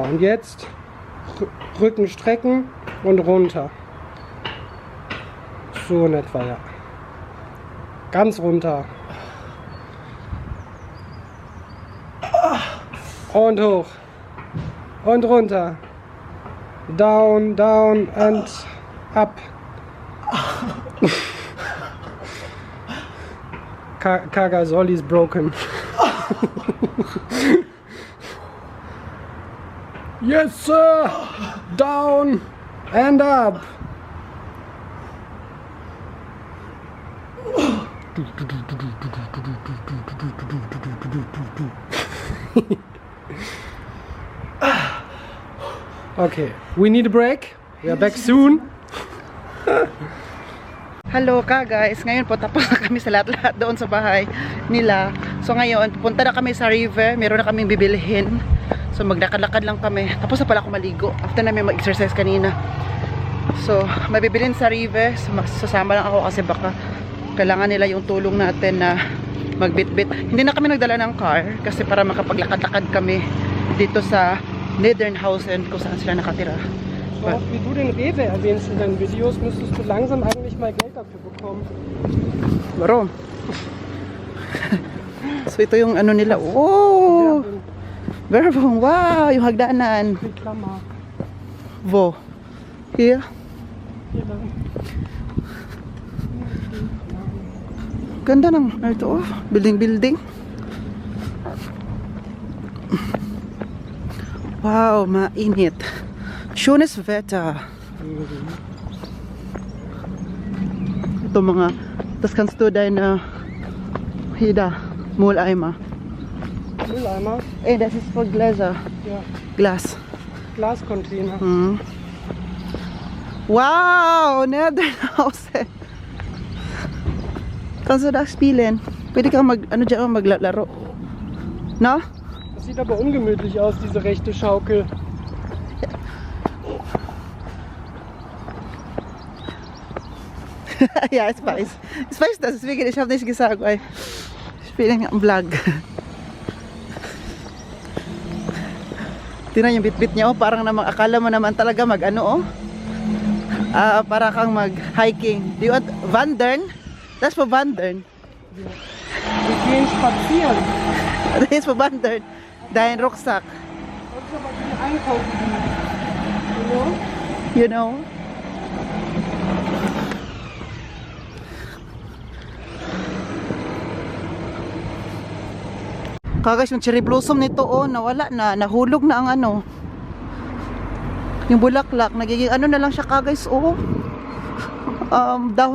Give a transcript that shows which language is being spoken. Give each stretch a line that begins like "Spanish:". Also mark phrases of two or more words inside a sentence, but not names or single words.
German: Und jetzt Rücken strecken und runter. So in etwa, ja. Ganz runter. Und hoch. Und runter.
English: Down, down and up. Kagas Ollie is broken. Yes, sir. Down and up. Okay, we need a break. We are back soon.
Filipino: Hello ka guys, ngayon po tapos na kami sa lahat-lahat doon sa bahay nila. So ngayon, pupunta na kami sa river, meron na kaming bibilihin. So magdakad-lakad lang kami. Tapos na pala ako maligo after namin mag-exercise kanina. So may bibilhin sa river, sasama lang ako kasi baka kailangan nila yung tulong natin na magbitbit. Hindi na kami nagdala ng car kasi para makapaglakad-lakad kami dito sa Niedernhausen kung saan sila nakatira.
German: So oft wie du den Rewe erwähnst in deinen Videos, müsstest du langsam eigentlich mal Geld dafür bekommen.
Filipino: Warum? So ito yung ano nila. Oh! Werbung! Wow! Yung hagdanan.
German: Die Klammer. Wo? Here?
Filipino: Hier lang. Ganda ng ano ito, oh. Building. Wow, mainit.
German: Schönes Wetter.
Filipino: Ito mga,
German: das kannst du deine Hida, Mülleimer. Mülleimer? Das ist für Gläser. Ja. Glas. Glascontainer. Mhm. Wow, Niedernhausen. Kannst du das spielen?
Filipino: Pwede kang maglalaro.
English: No?
German: Das sieht aber ungemütlich aus, diese rechte Schaukel. Ja, ich weiß. Ich weiß das, deswegen, ich habe nicht gesagt, weil ich bin am Vlog.
Filipino: Tingnan yung bit-bit niya, oh, parang namang akala mo naman talaga mag-ano, oh. Para kang mag-hiking.
English: Do you want
Filipino: wandern? Das ist für wandern. Wir gehen spazieren. Das ist für wandern. Dein Rucksack. Das ist aber wie einkaufen.
English: You know?
Filipino: Kagas yung cherry blossom nito, oh, nawala na, nahulog na ang ano. Yung bulaklak, nagiging ano na lang siya, kaguys, oh.